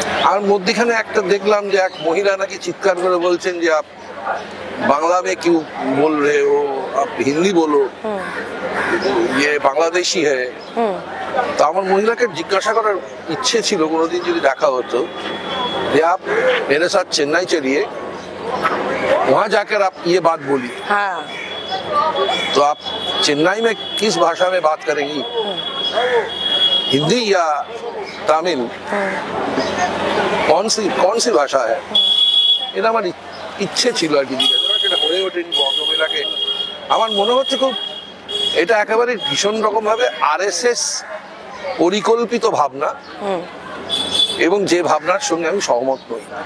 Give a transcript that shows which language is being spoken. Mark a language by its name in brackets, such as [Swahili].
[Bangla] আর মধ্যখানে একটা দেখলাম যে এক মহিলা নাকি চিৎকার করে বলছেন যে বাংলা [Hindi] में क्यों बोल रहे हो, आप हिंदी बोलो, ये बांग्लादेशी है। [Bangla] তো আমার মহিলাকে জিজ্ঞাসা করার ইচ্ছে ছিল কোনোদিন যদি দেখা হতো যে [Hindi] आप मेरे साथ चेन्नई चलिए, वहाँ जाकर आप ये बात बोलिए। तो आप चेन्नई में किस भाषा में बात करेंगी, हिंदी या तमिल, कौन सी भाषा है? [Bangla] এটা আমার ইচ্ছে ছিল আর কি, সেটা হয়ে ওঠেনি ভদ্রমহিলাকে। আমার মনে হচ্ছে খুব এটা একেবারে ভীষণ রকম ভাবে আরএসএস পরিকল্পিত ভাবনা, এবং যে ভাবনার সঙ্গে আমি সহমত নই।